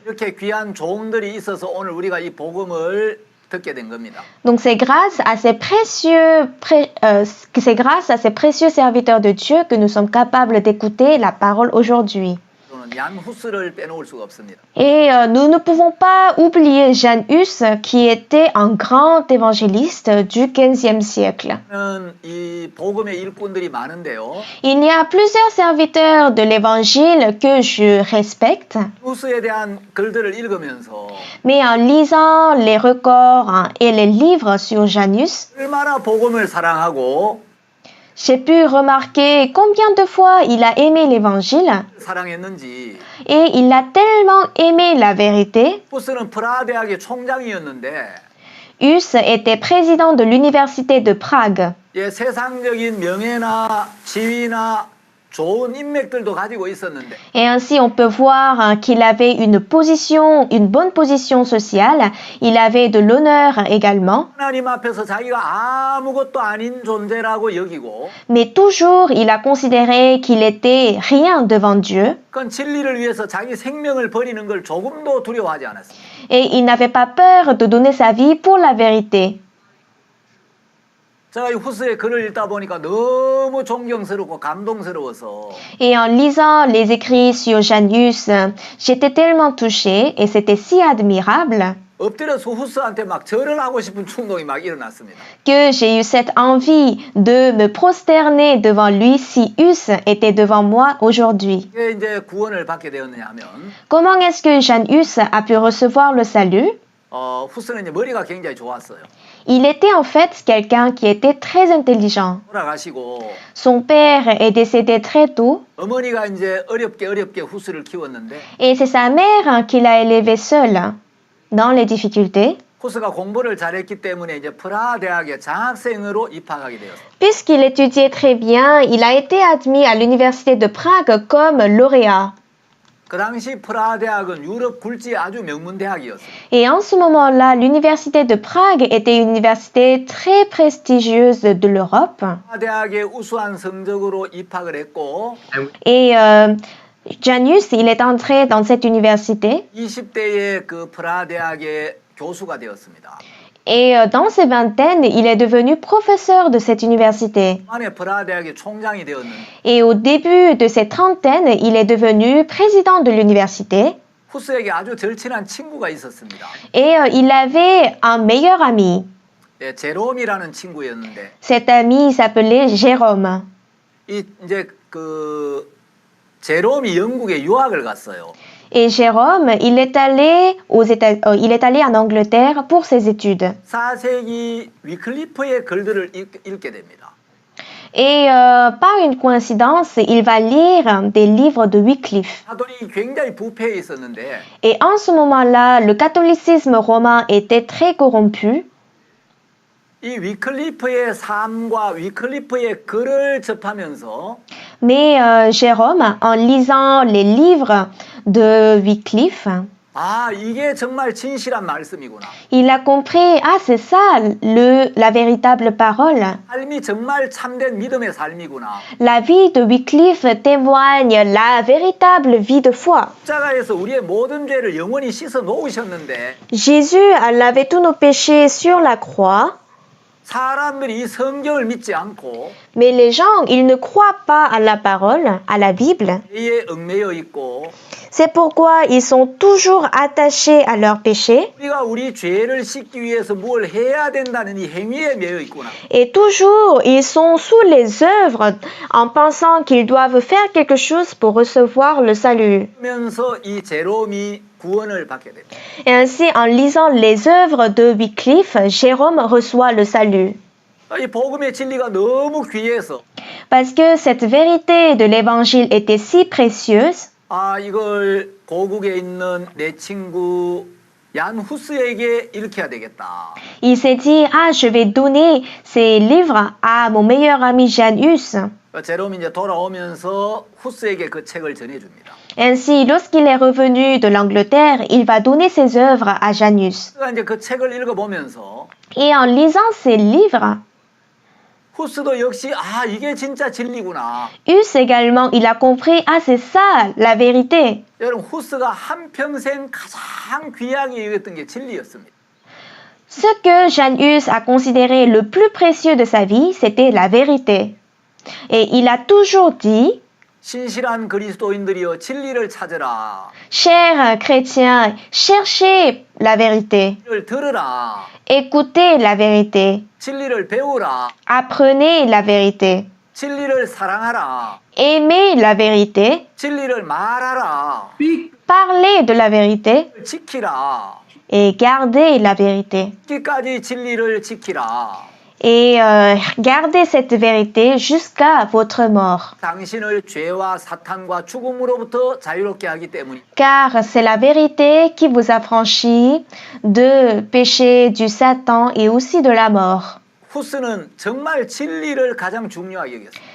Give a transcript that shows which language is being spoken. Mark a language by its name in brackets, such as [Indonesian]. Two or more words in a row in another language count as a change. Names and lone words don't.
[Korean] 이렇게 귀한 종들이 있어서 오늘 우리가 이 복음을 듣게 된 겁니다. [French] Donc c'est grâce à ces précieux serviteurs de Dieu que nous sommes capables d'écouter la parole aujourd'hui. [Korean] 저는 얀 후스를 빼놓을 수가 없습니다. [French] Et nous ne pouvons pas oublier Jan Hus, qui était un grand évangéliste du XVe siècle. [Korean] 이 복음의 일꾼들이 많은데요. [French] Il y a plusieurs serviteurs de l'évangile que je respecte, [Korean] 후스에 대한 글들을 읽으면서 [French] mais en lisant les records et les livres sur Jan Hus, [Korean] 얼마나 복음을 사랑하고 [French] j'ai pu remarquer combien de fois il a aimé l'évangile [Korean] 사랑했는지. [French] et il a tellement aimé la vérité. [Korean] 후스는 프라하 대학의 총장이었는데 [French] Hus était président de l'université de Prague. [Korean] 예, 세상적인 명예나 지위나 좋은 인맥들도 가지고 있었는데 [French] Et ainsi, on peut voir qu'il avait une bonne position sociale. Il avait de l'honneur également. [Korean] 하나님 앞에서 자기가 아무것도 아닌 존재라고 여기고 [French] Mais toujours, il a considéré qu'il était rien devant Dieu. [Korean] 그건 진리를 위해서 자기 생명을 버리는 걸 조금도 두려워하지 않았습니다. [French] Et il n'avait pas peur de donner sa vie pour la vérité. [Korean] 제가 이 후스의 글을 읽다 보니까 너무 존경스럽고 감동스러워서 [French] Et en lisant les écrits sur Jan Hus, j'étais tellement touchée et c'était si admirable [Korean] 엎드려서 후스한테 막 절을 하고 싶은 충동이 막 일어났습니다. [French] que j'ai eu cette envie de me prosterner devant lui si Hus était devant moi aujourd'hui. [Korean] 이게 이제 구원을 받게 되었느냐 하면 [French] Comment est-ce que Jan Hus a pu recevoir le salut? [Korean] 후스는 이제 머리가 굉장히 좋았어요. [French] Il était en fait quelqu'un qui était très intelligent. [Korean] 돌아가시고 [French] Son père est décédé très tôt [Korean] 어머니가 이제 어렵게 후스를 키웠는데 [French] et c'est sa mère qui l'a élevé seule dans les difficultés. [Korean] 후스가 공부를 잘했기 때문에 이제 프라하 대학에 장학생으로 입학하게 되었어요. [French] Puisqu'il étudiait très bien, il a été admis à l'université de Prague comme lauréat. [Korean] 그 당시 프라하 대학은 유럽 굴지의 아주 명문 대학이었어요. [French] Et en ce moment-là, l'université de Prague était une université très prestigieuse de l'Europe. [Korean] 프라하 대학의 우수한 성적으로 입학을 했고 [French] Et Jan Hus, il est entré dans cette université. [Korean] 20대에 그 프라하 대학의 교수가 되었습니다. [French] Et dans ses vingtaines, il est devenu professeur de cette université. [Korean] 만에 프라하 대학의 총장이 되었는데 [French] Et au début de ses trentaines, il est devenu président de l'université. [Korean] 후스에게 아주 절친한 친구가 있었습니다. [French] Et il avait un meilleur ami. [Korean] 예, 제롬이라는 친구였는데 [French] Cet ami s'appelait Jérôme. [Korean] 이제 그 제롬이 영국에 유학을 갔어요. [French] Et Jérôme, il est allé en Angleterre pour ses études. [Korean] 4세기 위클리프의 글들을 읽게 됩니다. [French] Et par une coïncidence, il va lire des livres de Wycliffe. [Korean] 사도리 굉장히 부패해 있었는데 [French] Et en ce moment-là, le catholicisme romain était très corrompu. [Korean] 이 위클리프의 삶과 위클리프의 글을 접하면서 [French] Mais Jérôme, en lisant les livres de Wycliffe, [Korean] 아, 이게 정말 진실한 말씀이구나. [French] il a compris, ah, c'est ça la véritable parole. [Korean] 삶이 정말 참된 믿음의 삶이구나. [French] La vie de Wycliffe témoigne la véritable vie de foi. [Korean] 십자가에서 우리의 모든 죄를 영원히 씻어 놓으셨는데 [French] Jésus lavait tous nos péchés sur la croix, [Korean] 사람들이 이 성경을 믿지 않고 [French] mais les gens, ils ne croient pas à la parole, à la Bible. [Korean] 죄에 얽매여 있고 [French] C'est pourquoi ils sont toujours attachés à leurs péchés [Korean] 우리가 우리 죄를 씻기 위해서 뭘 해야 된다는 이 행위에 매여 있구나. [French] et toujours ils sont sous les œuvres en pensant qu'ils doivent faire quelque chose pour recevoir le salut. [Korean] 그러면서 이 제롬이 구원을 받게 됩니다. [French] Et ainsi, en lisant les œuvres de Wycliffe, Jérôme reçoit le salut. [Korean] 이 복음의 진리가 너무 귀해서 [French] Parce que cette vérité de l'évangile était si précieuse, [Korean] 아, 이걸 고국에 있는 내 친구 얀 후스에게 읽혀야 되겠다. [French] il s'est dit, ah, je vais donner ces livres à mon meilleur ami Jan Hus. [Korean] 제롬이 이제 돌아오면서 후스에게 그 책을 전해줍니다. [French] Ainsi, lorsqu'il est revenu de l'Angleterre, il va donner ses œuvres à Jan Hus. [Korean] 그가 이제 그 책을 읽어보면서 [French] Et en lisant ces livres, [Korean] 후스도 역시 아, 이게 진짜 진리구나. [French] Hus également, il a compris, ah, c'est ça la vérité. [Korean] 여러분, 후스가 한평생 가장 귀하게 여겼던 게 진리였습니다. [French] Ce que Jan Hus a considéré le plus précieux de sa vie, c'était la vérité. Et il a toujours dit, [Korean] 신실한 그리스도인들이여 진리를 찾으라. [French] chers chrétiens, cherchez la vérité, [Korean] 진리를 들으라. [French] écoutez la vérité, [Korean] 진리를 배우라. [French] apprenez la vérité, [Korean] 진리를 사랑하라. [French] aimez la vérité, [Korean] 진리를 말하라. [French] parlez de la vérité [Korean] 지키라. [French] et gardez la vérité. [Korean] 끝까지 진리를 지키라. [French] Et gardez cette vérité jusqu'à votre mort. [Korean] 당신을 죄와 사탄과 죽음으로부터 자유롭게 하기 때문이. [French] Car c'est la vérité qui vous affranchit de péché, du Satan et aussi de la mort. [Korean] 후스는 정말 진리를 가장 중요하게 여겼어요.